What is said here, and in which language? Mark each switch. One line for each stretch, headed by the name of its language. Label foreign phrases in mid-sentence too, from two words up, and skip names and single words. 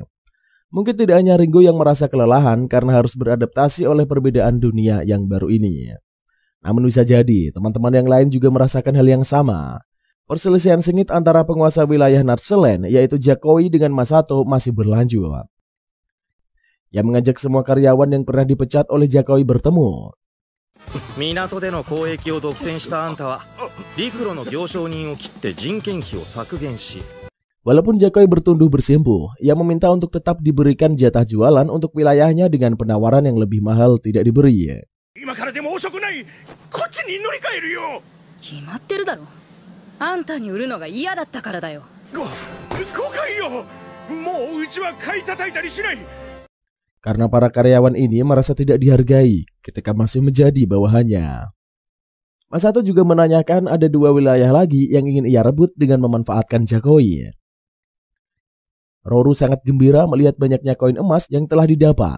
Indonesian: Mungkin tidak hanya Ringo yang merasa kelelahan karena harus beradaptasi oleh perbedaan dunia yang baru ini. Namun bisa jadi teman-teman yang lain juga merasakan hal yang sama. Perselisihan sengit antara penguasa wilayah Narselen yaitu Jakoi dengan Masato masih berlanjut. Yang mengajak semua karyawan yang pernah dipecat oleh Jakoi bertemu.
Japanese: 港での交易を独占したあんたは陸路の行商人を切って人件費を削減し
Indonesian: Walaupun Jakoi bertunduh bersimpuh, ia meminta untuk tetap diberikan jatah jualan untuk wilayahnya dengan penawaran yang lebih mahal tidak diberi.
Japanese: 今からでも遅くない。こっちに乗り換えるよ。決まってるだろ。あんたに売るのが嫌だったからだよ。誤解よ。もううちは買い叩いたりしない。
Indonesian: Karena para karyawan ini merasa tidak dihargai ketika masih menjadi bawahannya. Masato juga menanyakan ada 2 wilayah lagi yang ingin ia rebut dengan memanfaatkan Jakoi. Roru sangat gembira melihat banyaknya koin emas yang telah didapat.